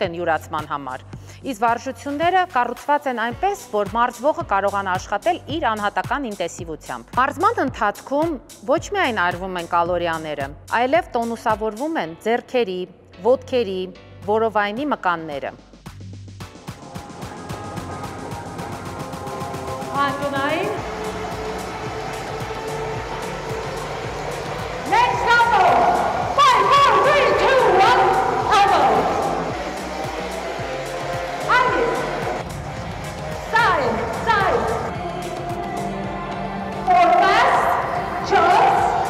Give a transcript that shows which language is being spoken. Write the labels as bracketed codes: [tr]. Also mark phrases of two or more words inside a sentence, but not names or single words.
[hy] են յուրացման համար, իսկ վարժությունները կառուցված են այնպես, որ մարզվողը կարողանա աշխատել իր անհատական ինտենսիվությամբ։ Մարզման ընթացքում ոչ միայն այրվում են կալորիաները, այլև տոնուսավորվում են ձեռքերի, ոտքերի, որովայնի մկանները։ Անկյունային [en] Next elbow! 5, 4, 3, 2, 1, elbow! Side, side. For fast, choice.